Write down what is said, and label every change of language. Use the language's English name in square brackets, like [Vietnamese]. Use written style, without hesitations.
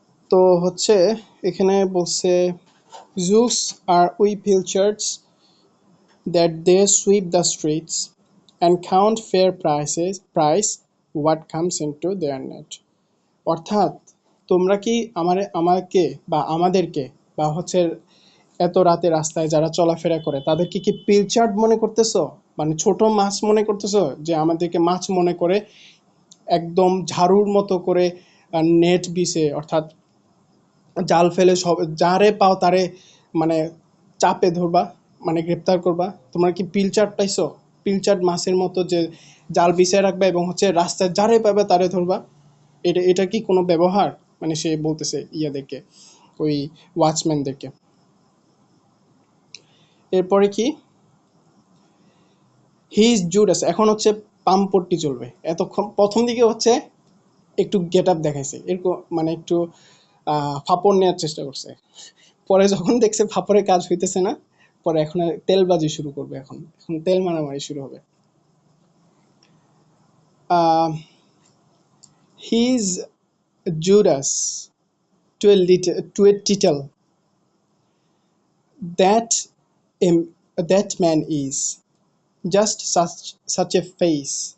[Bangla] তো হচ্ছে এখানে বলছে [English] Juice are we pilchards that they sweep the streets and count fair price what comes into their net. [Bangla] অর্থাৎ তোমরা কি আমাকে বা আমাদেরকে বা হচ্ছে এত রাতে রাস্তায় যারা চলাফেরা করে তাদেরকে কি পিলচার্ড মনে করতেছো, মানে ছোট মাছ মনে করতেছো, যে আমাদেরকে মাছ মনে করে একদম ঝাড়ুর মতো করে নেট বিছে, অর্থাৎ জাল ফেলে সব যারে পাও তারে মানে চাপে ধরবা, মানে গ্রেপ্তার করবা। তোমরা কি পিলচার্ড পাইছো? পিলচার্ড মাছের মতো যে জাল বিছিয়ে রাখবে এবং হচ্ছে রাস্তায় যারে পাবে তারে ধরবা, এটা এটা কি কোনো ব্যবহার? মানে সে বলতেছে ইয়াদেরকে, ওই ওয়াচম্যানদেরকে। এরপরে কি, [English] He is Judas. [Bangla] এখন হচ্ছে পামপট্টি চলবে। এতক্ষণ প্রথম দিকে হচ্ছে একটু গেট আপ দেখাইছে, এরকম মানে একটু ফাপড় নেওয়ার চেষ্টা করছে। পরে যখন দেখছে ফাপড়ের কাজ হইতেছে না, পরে এখন তেলবাজি শুরু করবে, এখন এখন তেল মারামারি শুরু হবে। [English] He is Judas to a tittle, that that man is just such a face.